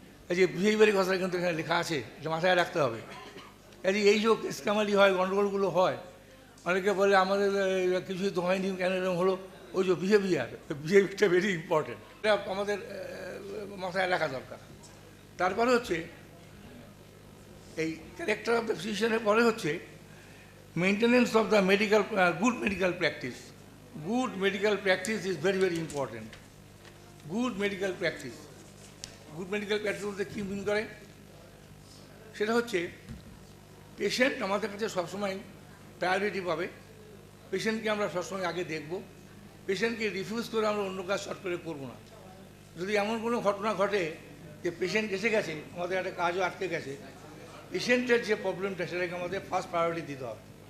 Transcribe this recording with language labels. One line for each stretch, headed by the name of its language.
Bangla: এই যে বিহেভিয়ারের কথা কিন্তু এখানে লেখা আছে, এটা মাথায় রাখতে হবে। এই যে স্ক্যামালি হয়, গণ্ডগোলগুলো হয়, অনেকে বলে আমাদের কিছুই তো হয়নি, কেন এরকম হলো? ওই যে বিহেভিয়ারটা
English: very important,
Bangla: এটা আমাদের মাথায় রাখা দরকার। তারপরে হচ্ছে এই ক্যারেক্টার অফ দ্য ফিজিশিয়ানের পরে হচ্ছে
English: Maintenance of the good medical practice. good medical practice is very, very important. Good medical practice. Good medical practice
Bangla: বলতে কী মিন করে? সেটা হচ্ছে পেশেন্ট আমাদের কাছে সবসময় প্রায়োরিটি পাবে, পেশেন্টকে আমরা সবসময় আগে দেখব, পেশেন্টকে রিফিউজ করে আমরা অন্য কাজ শর্ট করে করবো না। যদি এমন কোনো ঘটনা ঘটে যে পেশেন্ট এসে গেছে, আমাদের একটা কাজও আটকে গেছে, পেশেন্টের যে প্রবলেমটা সেটাকে আমাদের ফার্স্ট প্রায়োরিটি দিতে হবে।